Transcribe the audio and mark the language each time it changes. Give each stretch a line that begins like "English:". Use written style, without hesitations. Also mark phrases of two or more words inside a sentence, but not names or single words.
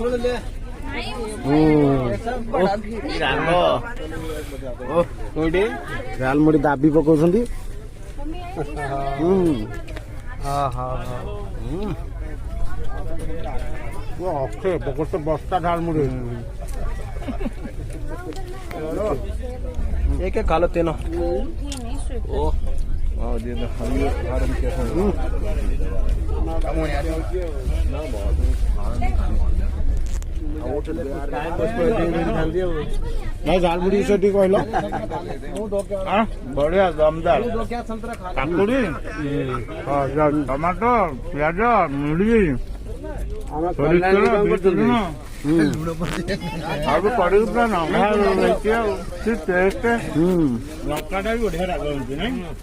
Odia: କୋଉଠି ଝାଲ ମୁଢି ଦାବି ପକଉଛନ୍ତି ଗୋଟେ ବସ୍ତା ଝାଲ ମୁଢି
Hindi: एक खा लो तीनों
Odia: ଭାଇ ଝାଲ ମୁଢି ବିଷୟ ଟିକେ କହିଲ ବଢିଆ ଦମଦାର କାକୁଡି ଟମାଟୋ ପିଆଜ ମୁଢି ସୋରିଷ ତେଲ ବିଟ ଲୁଣ ଆଉ ପଡିକି ପୁରା ନଙ୍ଗା ହେଇଛି ଆଉ ସେ ଟେଷ୍ଟ ଲଙ୍କାଟା ବି ବଢିଆ ରାଗ ହଉଛି ନାଇଁ